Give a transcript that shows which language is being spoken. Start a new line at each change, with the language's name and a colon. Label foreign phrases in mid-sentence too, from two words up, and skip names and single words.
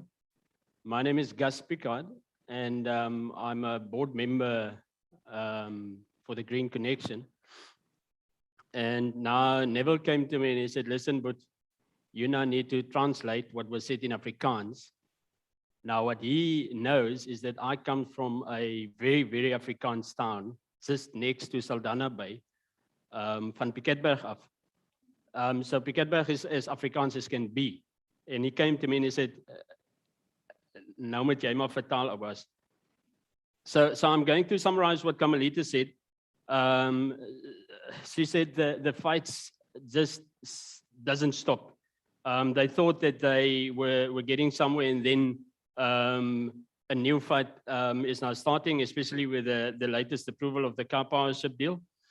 English: My name is Gus Pickard, and I'm a board member for the Green Connection. And now Neville came to me and he said, listen, but you now need to translate what was said in Afrikaans. Now, what he knows is that I come from a very, very Afrikaans town, just next to Saldanha Bay,
Afrikaans: van Piketberg af.
English: So Piketberg is as Afrikaans as can be. And he came to me and he said,
Afrikaans: nou moet jy maar vertaal, Abbas.
English: So I'm going to summarize what Kamalita said. She said the fights just doesn't stop. They thought that they were getting somewhere, and then a new fight is now starting, especially with the latest approval of the car powership deal.